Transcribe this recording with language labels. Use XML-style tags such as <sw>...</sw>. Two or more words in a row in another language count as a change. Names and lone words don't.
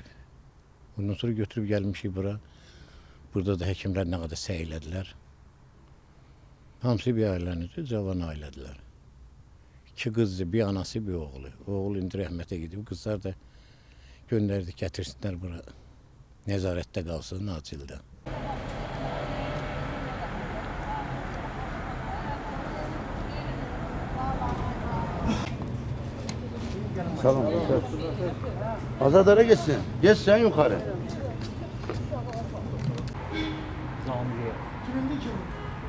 <az>Ondan sonra götürüb gəlmişik bura. Burada da həkimlər nə qədər səy elədilər. Hamısı bir ailənidir, cavan ailədirlər. 2 qızdır, bir anası, bir oğlu. Oğul indi rəhmətə gedib, qızlar da göndərdi, gətirsinlər bura. Nəzarətdə qalsın, Nacildə. Tamam.</az> <tr>Azadara geçsin. Geç sen yukarı.</tr> <az>Kimindi ki bu?</az>